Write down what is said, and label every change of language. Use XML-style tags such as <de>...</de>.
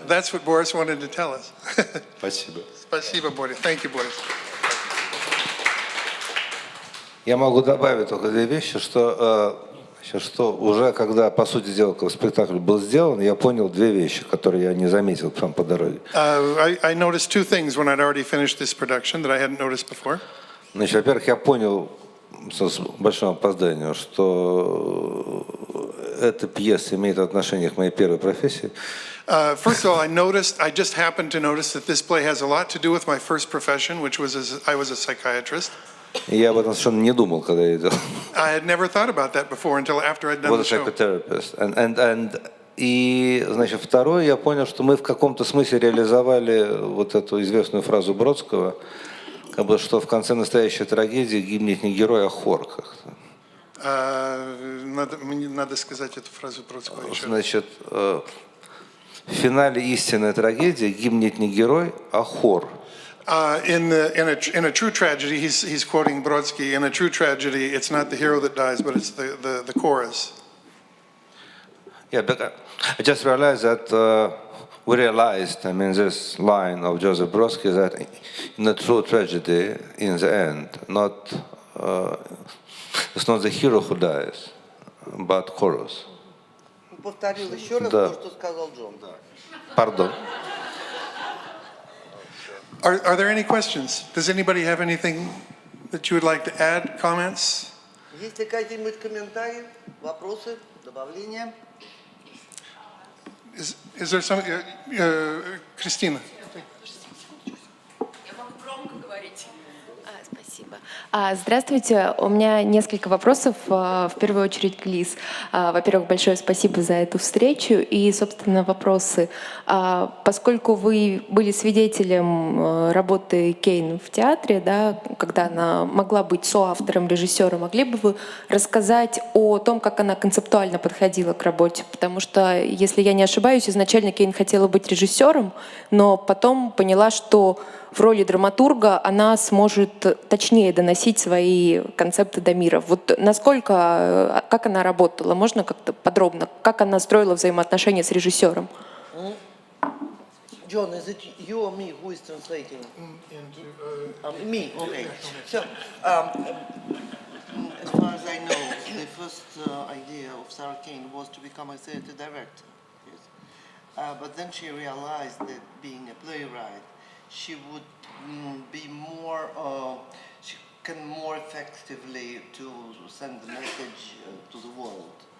<en>That's what Boris wanted to tell us.</en> <ru>Спасибо. Спасибо, Boris.</ru> <en>Thank you, Boris.</en> <ru>Я могу добавить только две вещи, что уже когда, по сути дела, спектакль был сделан, я понял две вещи, которые я не заметил там по дороге.</ru> <en>I noticed two things when I'd already finished this production that I hadn't noticed before.</en> <ru>Значит, во-первых, я понял с большим опозданием, что эта пьеса имеет отношение к моей первой профессии.</ru> <en>First of all, I just happened to notice that this play has a lot to do with my first profession, which was I was a psychiatrist.</en> <ru>И я об этом совершенно не думал, когда я делал.</ru> <en>I had never thought about that before until after I'd done Was the a show. psychotherapist.</en> <ru>И, значит, второе, я понял, что мы в каком-то смысле реализовали вот эту известную фразу Бродского, как бы, что в конце настоящей трагедии гибнет не герой, а хор как-то. Надо сказать эту фразу Бродского еще раз. Значит, в финале истинной трагедии гибнет не герой, а хор.</ru> <en>In a true tragedy, he's quoting Brodsky. In a true tragedy, it's not the hero that dies, but it's the chorus. Yeah, but I just realized that we realized, I mean, this line of Joseph Brodsky that in a true tragedy, in the end, it's not the hero who dies, but chorus.</en> <ru>Повторил еще раз Да. то, что сказал Джон.</ru> <en>Pardon. Are there any questions? Does anybody have anything that you would like to add, comments?</en> <ru>Есть ли какие-нибудь комментарии, вопросы, добавления?</ru> <en>Is there some, Кристина?</en> <ru>Я могу громко говорить. Спасибо. Здравствуйте. У меня несколько вопросов. В первую очередь к Лиз. Во-первых, большое спасибо за эту встречу. И, собственно, вопросы. Поскольку вы были свидетелем работы Кейн в театре, да, когда она могла быть соавтором, режиссером, могли бы вы рассказать о том, как она концептуально подходила к работе? Потому что, если я не ошибаюсь, изначально Кейн хотела быть режиссером, но потом поняла, что в роли драматурга она сможет точнее доносить свои концепты до мира. Вот насколько, как она работала? Можно как-то подробно? Как она строила взаимоотношения с режиссером?</ru> <en>John, is it you or me who is translating? Me, okay. So, as far as I know, the first idea of Sara Кейн was to become a theater director. Yes. But then she realized that being a playwright, she would be more, she can more effectively to send the message to the world.</en>